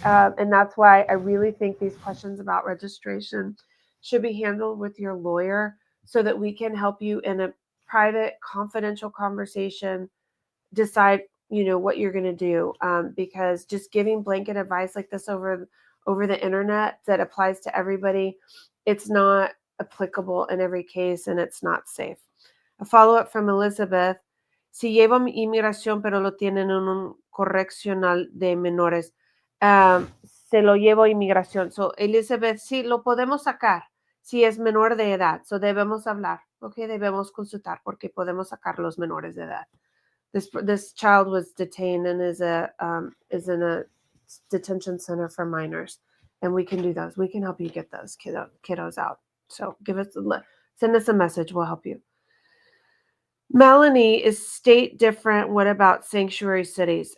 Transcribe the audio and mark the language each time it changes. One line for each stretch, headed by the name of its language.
English: And that's why I really think these questions about registration should be handled with your lawyer so that we can help you in a private, confidential conversation decide what you're going to do, because just giving blanket advice like this over the internet that applies to everybody, it's not applicable in every case and it's not safe. A follow-up from Elizabeth:
Spanish: si llevo inmigración pero lo tienen en un correccional de menores, se lo llevo inmigración. So Elizabeth, sí, lo podemos sacar si es menor de edad. So debemos hablar, okay, debemos consultar porque podemos sacar los menores de edad.
English: This child was detained and is in a detention center for minors, and we can do those. We can help you get those kiddos out. So send us a message. We'll help you. Melanie, is state different? What about sanctuary cities?